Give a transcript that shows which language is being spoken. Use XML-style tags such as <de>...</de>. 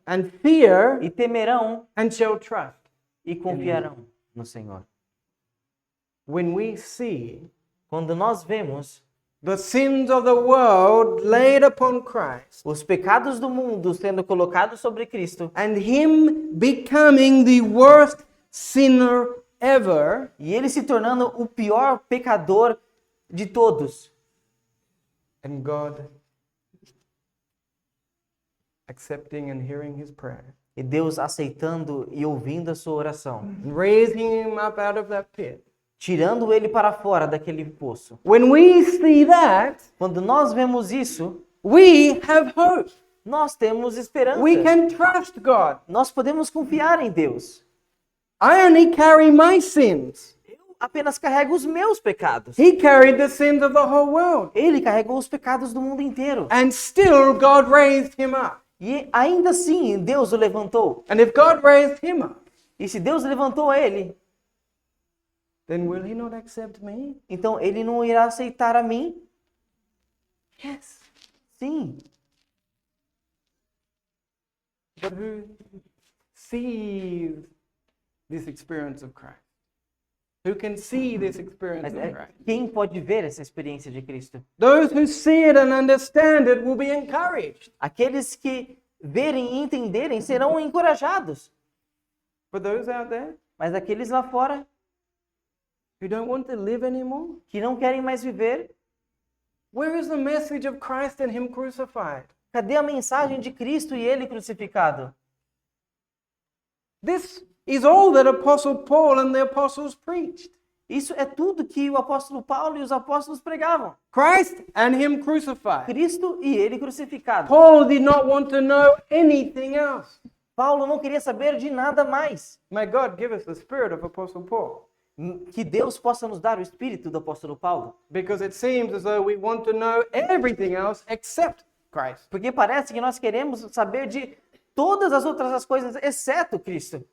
<en>and fear</en> <pt>e temerão</pt> <en>and shall trust.</en> <pt>e confiarão no Senhor.</pt> <en>When we see</en> <pt>Quando nós vemos</pt> <en>the sins of the world laid upon Christ</en> <pt>os pecados do mundo sendo colocados sobre Cristo</pt> <en>and him becoming the worst sinner ever,</en> <pt>e ele se tornando o pior pecador de todos,</pt> <en>and God accepting and hearing his prayer</en> <pt>e Deus aceitando e ouvindo a sua oração,</pt> <en>and raising him up out of that pit.</en> <pt>tirando ele para fora daquele poço.</pt> <en>When we see that,</en> <pt>Quando nós vemos isso,</pt> <en>we have hope.</en> <pt>nós temos esperança.</pt> <en>We can trust God.</en> <pt>Nós podemos confiar em Deus.</pt> <en>I only carry my sins.</en> <pt>apenas carrega os meus pecados.</pt> <en>He carried the sins of the whole world.</en> <pt>Ele carregou os pecados do mundo inteiro.</pt> <en>And still God raised him up.</en> <pt>E ainda assim, Deus o levantou.</pt> <en>And if God raised him up,</en> <pt>E se Deus levantou ele,</pt> <en>then will he not accept me?</en> <pt>então ele não irá aceitar a mim?</pt> <en>Yes.</en> <pt>Sim.</pt> <en>But who sees this experience of Christ? Who can see this experience</en> <pt>Mas</pt> <en>of Christ?</en> <pt>quem pode ver essa experiência de Cristo?</pt> <en>Those who see it and understand it will be encouraged.</en> <pt>Aqueles que verem e entenderem serão encorajados.</pt> <en>But those out there</en> <pt>Mas aqueles lá fora</pt> <en>who don't want to live anymore,</en> <pt>que não querem mais viver,</pt> <en>where is the message of Christ and him crucified?</en> <pt>cadê a mensagem de Cristo e ele crucificado?</pt> <en>This is all that Apostle Paul and the apostles preached.</en> <pt>Isso é tudo que o apóstolo Paulo e os apóstolos pregavam.</pt> <en>Christ and him crucified.</en> <pt>Cristo e ele crucificado.</pt> <en>Paul did not want to know anything else.</en> <pt>Paulo não queria saber de nada mais.</pt> <en>May God give us the spirit of Apostle Paul.</en> <pt>Que Deus possa nos dar o espírito do apóstolo Paulo.</pt> <en>Because it seems as though we want to know everything else except Christ.</en> <pt>Porque parece que nós queremos saber de todas as outras coisas, exceto Cristo.</pt>